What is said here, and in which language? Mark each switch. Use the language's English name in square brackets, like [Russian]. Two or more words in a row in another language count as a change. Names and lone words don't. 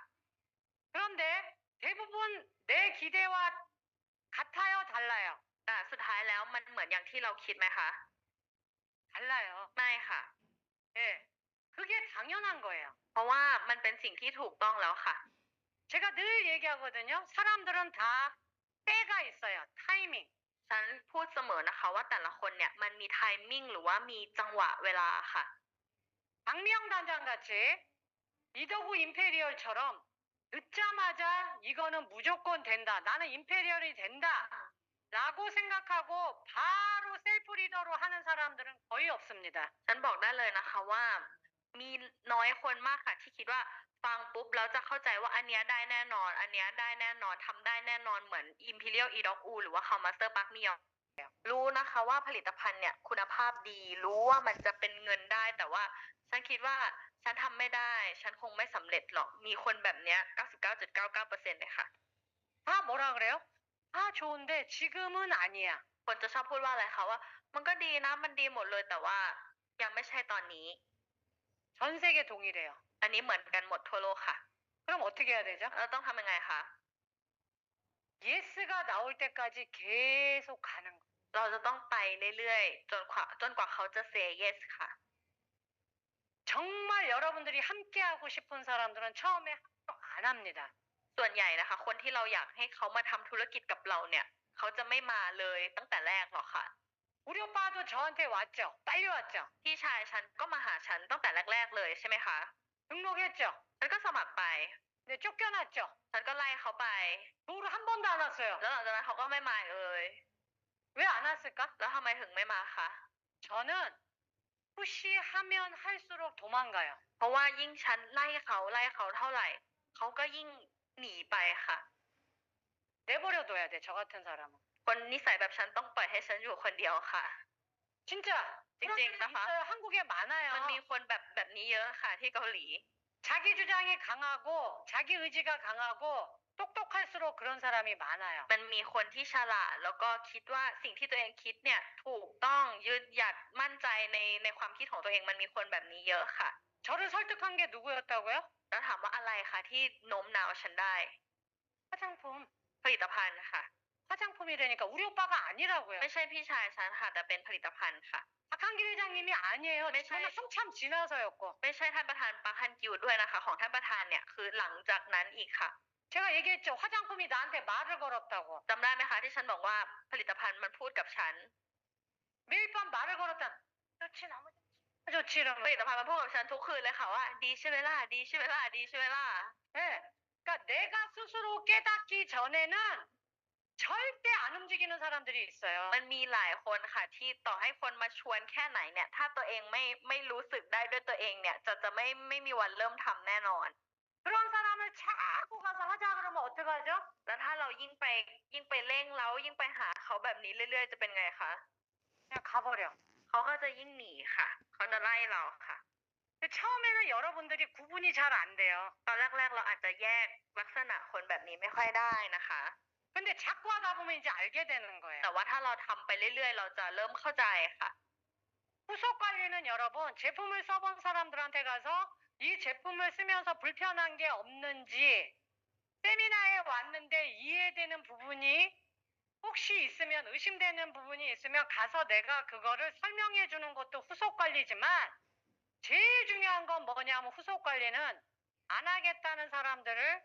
[Korean] 그런데 대부분 내 기대와 같아요, 달라요? [Thai] แต่สุดท้ายแล้วมันเหมือนอย่างที่เราคิดไหมคะ [Korean] 달라요. [Thai] ไม่ค่ะ [Korean] 예, 그게 당연한 거예요. [Thai] เพราะว่ามันเป็นสิ่งที่ถูกต้องแล้วค่ะ [Korean] 제가 늘 얘기하거든요. 사람들은 다 때가 있어요. 타이밍. [Thai] ฉันพูดเสมอนะคะว่าแต่ละคนเนี่ยมันมีไทมิ่งหรือว่ามีจังหวะเวลาค่ะ [Korean] 박미영 단장 같이 이더구 임페리얼처럼 듣자마자 이거는 무조건 된다. 나는 임페리얼이 된다. 라고 생각하고 바로 셀프 리더로 하는 사람들은 거의 없습니다. [Thai] ฉันบอกได้เลยนะคะว่ามีน้อยคนมากค่ะที่คิดว่าฟังปุ๊บแล้วจะเข้าใจว่าอันเนี้ยได้แน่นอน อันเนี้ยได้แน่นอนทำได้แน่นอนเหมือน Imperial Edo U หรือว่า Master Park Myeong รู้นะคะว่าผลิตภัณฑ์เนี่ยคุณภาพดีรู้ว่ามันจะเป็นเงินได้แต่ว่าฉันคิดว่าฉันทำไม่ได้ฉันคงไม่สำเร็จหรอกมีคนแบบเนี้ย 99.99% เลยค่ะ [Korean] 다 뭐라 그래요? 다 좋은데 지금은 아니야. [Thai] คนจะชอบพูดว่าอะไรคะว่ามันก็ดีนะมันดีหมดเลยแต่ว่ายังไม่ใช่ตอนนี้ [Korean] 전 세계 동일해요. [Thai] อันนี้เหมือนกันหมดทั่วโลกค่ะ [Korean] 그럼 어떻게 해야 되죠? [Thai] เราต้องทำยังไงคะ [Korean] 예스가 나올 때까지 계속 가는 거. [Thai] เราจะต้องไปเรื่อยๆจนกว่าเขาจะ [English] say yes [Thai] ค่ะ [Korean] 정말 여러분들이 함께하고 싶은 사람들은 처음에 안 합니다. [Thai] ส่วนใหญ่นะคะ คนที่เราอยากให้เขามาทำธุรกิจกับเราเนี่ย เขาจะไม่มาเลยตั้งแต่แรกหรอกค่ะ [Korean] 우리 오빠도 저한테 왔죠. 딸려왔죠. [Thai] พี่ชายฉันก็มาหาฉันตั้งแต่แรกๆเลยใช่ไหมคะ [Korean] 등록했죠. [Thai] ฉันก็สมัครไป [Korean] 네, 쫓겨났죠. [Thai] ฉันก็ไล่เขาไป [Korean] 그 후로 한 번도 안 왔어요. [Thai] แล้วหลังจากนั้นเขาก็ไม่มาอีกเลย [Korean] 왜 안 왔을까? [Thai] แล้วทำไมถึงไม่มาคะ [Korean] 저는 푸시하면 할수록 도망가요. [Thai] เพราะว่ายิ่งฉันไล่เขาเท่าไหร่ เขาก็ยิ่งหนีไปค่ะ [Korean] 내버려둬야 돼, 저 같은 사람은. [Thai] คนนิสัยแบบฉันต้องปล่อยให้ฉันอยู่คนเดียวค่ะ [Korean] 진짜. 그런 찡찡, 사람 나가? 있어요. 한국에 많아요. [Thai] มันมีคนแบบนี้เยอะค่ะที่เกาหลี [Korean] 자기 주장이 강하고 자기 의지가 강하고 똑똑할수록 그런 사람이 많아요. [Thai] มันมีคนที่ฉลาดแล้วก็คิดว่าสิ่งที่ตัวเองคิดเนี่ยถูกต้องยืนหยัดมั่นใจในความคิดของตัวเองมันมีคนแบบนี้เยอะค่ะ [Korean] 저를 설득한 게 누구였다고요? [Thai] แล้วถามว่าอะไรคะที่โน้มน้าวฉันได้ [Korean] 화장품. [Thai] ผลิตภัณฑ์ค่ะ [Korean] 화장품이라니까 우리 오빠가 아니라고요. [Thai] ไม่ใช่พี่ชายฉันค่ะแต่เป็นผลิตภัณฑ์ค่ะ [Korean] 박한길 회장님이 아니에요. 네, 저는 잘- 한참 지나서였고. [Thai] ไม่ใช่ท่านประธานปาร์คฮันกิวด้วยนะคะ ของท่านประธานเนี่ยคือหลังจากนั้นอีกค่ะ [Korean] 제가 얘기했죠. 화장품이 나한테 말을 걸었다고. [Thai] จำได้ไหมคะที่ฉันบอกว่าผลิตภัณฑ์มันพูดกับฉัน [Korean] 매일 밤 말을 걸었다. 좋지 너무 좋지 [Thai] ผ [Korean] 이러면. [Thai] ลิตภัณฑ์มันพูดกับฉันทุกคืนเลยค่ะว่าดีใช่ไหมล่ะดีใช่ไหมล่ะดีใช่ไหมล่ะ [Korean] 예. 그러니까 내가 스스로 깨닫기 전에는 절대 안 움직이는 사람들이 있어요. [Thai] มันมีหลายคนค่ะที่ต่อให้คนมาชวนแค่ไหนเนี่ย ถ้าตัวเองไม่รู้สึกได้ด้วยตัวเองเนี่ยจะไม่มีวันเริ่มทำแน่นอน [Korean] 그런 사람을 자꾸 가서 하자 그러면 어떡하죠? [Thai] แล้วถ้าเรายิ่งไปเร่งเร้ายิ่งไปหาเขาแบบนี้เรื่อยๆจะเป็นไงคะ [Korean] 그냥 가버려. [Thai] เขาก็จะยิ่งหนีค่ะ เขาจะไล่เราค่ะ [Korean] 근데 처음에는 여러분들이 구분이 잘 안 돼요. [Thai] ตอนแรกๆเราอาจจะแยกลักษณะคนแบบนี้ไม่ค่อยได้นะคะ [Korean] 근데 자꾸 하다 보면 이제 알게 되는 거예요. [Thai] แต่ว่าถ้าเราทำไปเรื่อยๆ เราจะเริ่มเข้าใจค่ะ [Korean] 후속 관리는 여러분 제품을 써본 사람들한테 가서 이 제품을 쓰면서 불편한 게 없는지 세미나에 왔는데 이해되는 부분이 혹시 있으면 의심되는 부분이 있으면 가서 내가 그거를 설명해 주는 것도 후속 관리지만 제일 중요한 건 뭐냐면 후속 관리는 안 하겠다는 사람들을